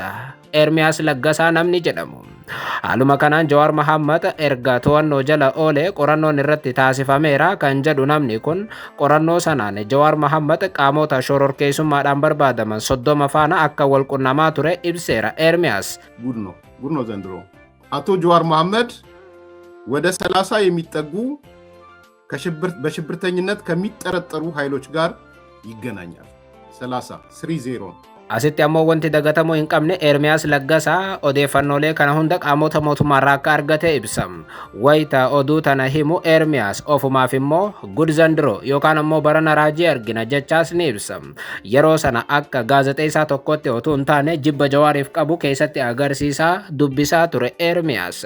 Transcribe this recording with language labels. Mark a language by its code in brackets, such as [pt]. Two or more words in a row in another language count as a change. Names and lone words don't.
[om] Ermiyaas Laggasaa namni jedhamu. Haaluma kanaan Jawaar Mohammad erga to'annoo jala oolee qorannoon irratti taasifameera kan jedhu namni kun qorannoo sanaan Jawaar Mohammad qaamota shororkeessummaadhaan barbaadaman 30 faana akka wal qunnamaa ture ibseera. Ermiyaas [am] ጉድ ነው ዘንድሮ። አቶ ጀዋር መሐመድ ወደ 30 የሚጠጉ በሽብርተኝነት ከሚጠረጠሩ ኃይሎች ጋር ይገናኛል። 30 [om] Asitti ammoo wanti dagatamuu hin qabne Ermiyaas Laggasaa odeeffannoolee kana hunda qaamota mootummaarraa akka argate ibsa. Wayita oduu tana himu Ermiyaas ofumaaf immoo [am] ጉድ ዘንድሮ [om] yookaan ammoo barana raajii argina jechaas ni ibsa. Yeroo sana akka gaazexeessaa tokkotti otoo hin taane jibba Jawaariif qabu keessatti agarsiisaa dubbisaa ture Ermiyaas.